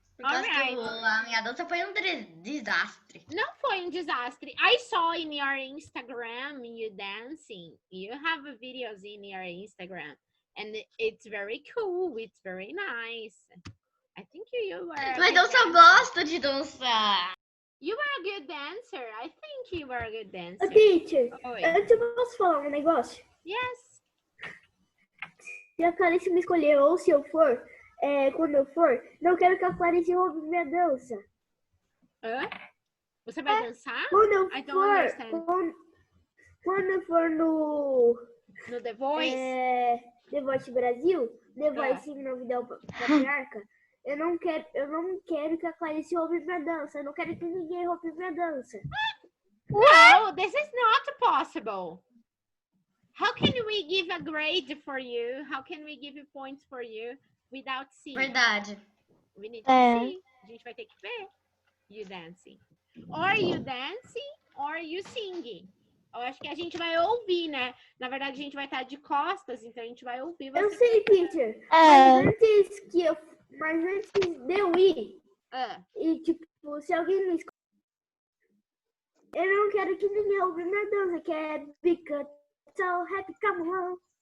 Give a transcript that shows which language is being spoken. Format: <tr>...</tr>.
<pt>Porque a minha dança foi um desastre. Não foi um desastre.</pt> <en>I saw in your Instagram you dancing. You have videos in your Instagram. And it's very cool. It's very nice. I think you were...</en> <pt>Mas eu só gosto de dançar.</pt> <en>You were a good dancer. I think you were a good dancer. Teacher,</en> <pt>Oi. antes eu posso falar um negócio?</pt> <en>Yes.</en> <pt>Se a Clarice me escolher ou se eu for, quando eu for, não quero que a Clarice roube minha dança. Hã? O Você vai dançar? Quando eu</pt> <en>I don't</en> <pt>for,</pt> <en>understand.</en> <pt>quando eu for no</pt> <en>The Voice?</en> <pt>The Voice Brasil, The Voice Novidade Patriarca, eu não quero que a Clarice roube minha dança. Eu não quero que ninguém roube minha dança.</pt> <en>No, this is not possible. How can we give a grade for you? How can we give points for you without seeing?</en> <pt>Verdade.</pt> <en>We need to see.</en> <pt>A gente vai ter que ver.</pt> <en>You dancing. Or you dancing, or you singing.</en> <pt>Eu acho que a gente vai ouvir, né? Na verdade, a gente vai estar de costas, então a gente vai ouvir. Eu sei, teacher. Mas antes de eu ir, e tipo, se alguém me escutar, eu não quero que ninguém roube minha dança, que é Because So Happy Come Home.</pt>